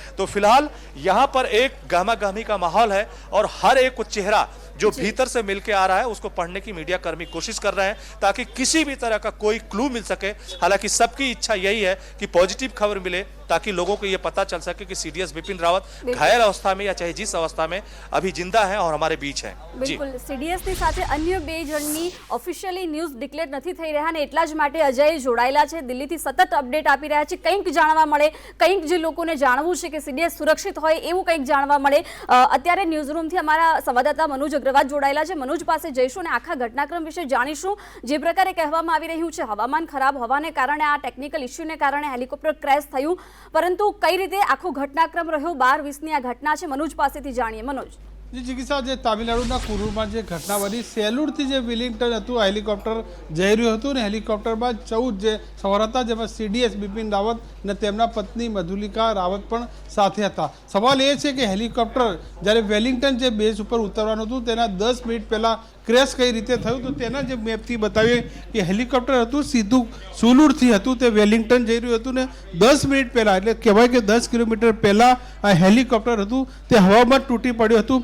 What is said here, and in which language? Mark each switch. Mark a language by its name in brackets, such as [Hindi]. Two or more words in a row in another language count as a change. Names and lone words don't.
[Hindi] तो फिलहाल यहाँ पर एक गहमा-गहमी का माहौल है, और हर एक चेहरा जो भीतर से मिलके आ रहा है उसको पढ़ने की मीडिया कर्मी कोशिश कर रहे हैं, ताकि किसी भी तरह का कोई क्लू मिल सके। हालांकि सबकी इच्छा यही है कि पॉजिटिव खबर मिले, ताकि लोगों को यह पता चल सके कि सीडीएस बिपिन रावत घायल अवस्था में या चाहे जिस अवस्था में अभी जिंदा है और हमारे बीच है। [Gujarati] बिल्कुल, सीडीएसની સાથે અન્ય 2 જણની ઓફિશિયલી ન્યૂઝ ડિક્લેર નથી થઈ રહ્યા, અને એટલા જ માટે અજય જોડાયેલા છે, દિલ્હીથી સતત અપડેટ આપી રહ્યા છે, કંઈક જાણવા મળે, કંઈક જે લોકોને જાણવું છે કે સીડીએસ સુરક્ષિત હોય એવું કંઈક જાણવા મળે। અત્યારે ન્યૂઝરૂમથી અમારા સંવાદદાતા મનોજ અગ્રવાલ જોડાયેલા છે, મનોજ પાસે જઈશું અને આખા ઘટનાક્રમ વિશે જાણીશું। જે પ્રકારે કહેવામાં આવી રહ્યું છે હવામાન ખરાબ હોવાને કારણે, આ ટેકનિકલ ઇસ્યુને કારણે હેલિકોપ્ટર ક્રેશ થયું, પરંતુ કઈ રીતે આખો ઘટનાક્રમ રહ્યો, 12:20ની આ ઘટના છે, મનોજ પાસેથી જાણીએ। મનોજ જી ચિકિત્સા જે તમિલનાડુના कुरूરમાં જે ઘટના બની, સેલુરથી જે વિલિંગ્ટન હતું હેલિકોપ્ટર જઈ રહ્યું હતું, ને હેલિકોપ્ટરમાં 14 જે સવાર હતા, જેમાં સીડીએસ બિપિન રાવત અને તેમના પત્ની મધુલિકા રાવત પણ સાથે હતા। સવાલ એ છે કે હેલિકોપ્ટર જ્યારે વેલિંગ્ટન જે બેઝ ઉપર ઉતરવાનું હતું તેના 10 મિનિટ પહેલાં ક્રેશ કઈ રીતે થયું તો તેના જે મેપથી બતાવીએ કે હેલિકોપ્ટર હતું સીધું સુલુરથી હતું તે વેલિંગ્ટન જઈ રહ્યું હતું ને 10 મિનિટ પહેલાં એટલે કહેવાય કે 10 કિલોમીટર પહેલાં આ હેલિકોપ્ટર હતું તે હવામાં તૂટી પડ્યું હતું.